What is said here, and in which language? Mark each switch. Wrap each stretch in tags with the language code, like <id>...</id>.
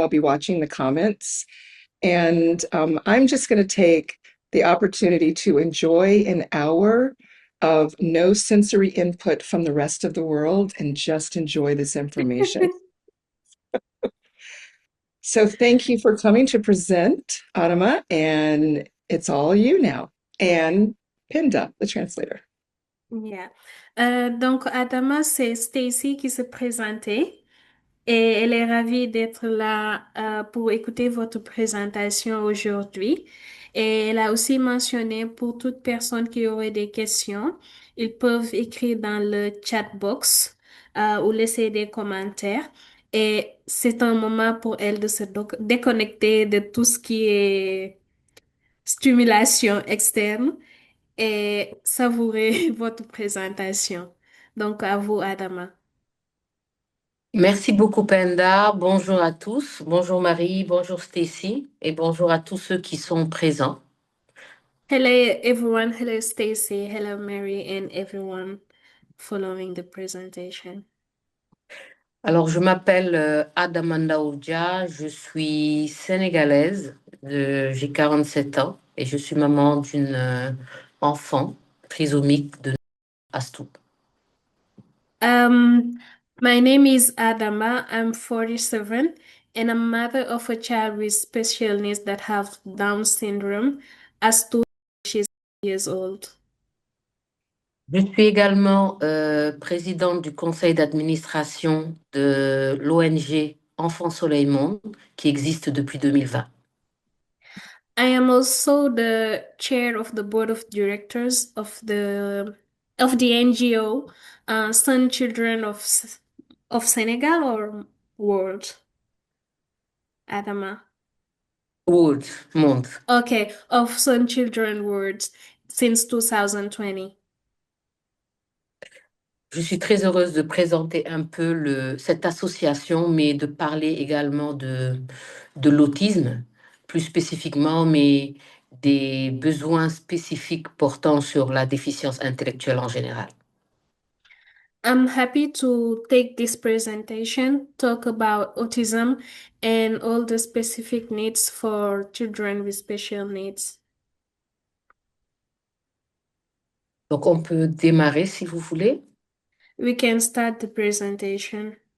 <en>I'll be watching the comments. And I'm just going to take the opportunity to enjoy an hour of no sensory input from the rest of the world and just enjoy this information. So thank you for coming to present, Adama, and it's all you now. And Pinda, the translator. Yeah.</en> <fr>Donc, Adama, c'est Stacy qui s'est présentée et elle est ravie d'être là pour écouter votre présentation aujourd'hui. Et elle a aussi mentionné pour toute personne qui aurait des questions, ils peuvent écrire dans le chat box ou laisser des commentaires. Et c'est un moment pour elle de se déconnecter de tout ce qui est stimulation externe et savourer votre présentation. Donc, à vous, Adama. Merci beaucoup, Penda. Bonjour à tous. Bonjour Marie, bonjour Stacy et bonjour à tous ceux qui sont présents.</fr> <en>Hello, everyone. Hello, Stacy. Hello, Mary, and everyone following the presentation.</en> <fr>Alors, je m'appelle Adamanda Oudja, je suis sénégalaise, j'ai 47 ans et je suis maman d'une enfant trisomique de Astou.</fr> <en>My name is Adama. I'm 47, and I'm mother of a child with special needs that have Down syndrome. As to she's years old.</en> <fr>Je suis également présidente du conseil d'administration de l'ONG Enfants Soleil Monde qui existe depuis 2020.</fr> <en>I am also the chair of the board of directors of the NGO Sun Children of Senegal or World, Adama. World, monde. Okay, of Sun Children World since 2020.</en> <fr>Je suis très heureuse de présenter un peu cette association, mais de parler également de l'autisme, plus spécifiquement, mais des besoins spécifiques portant sur la déficience intellectuelle en général.</fr> <en>I'm happy to take this presentation, talk about autism and all the specific needs for children with special needs.</en> <fr>Donc, on peut démarrer si vous voulez.</fr> <en>We can start the presentation.</en>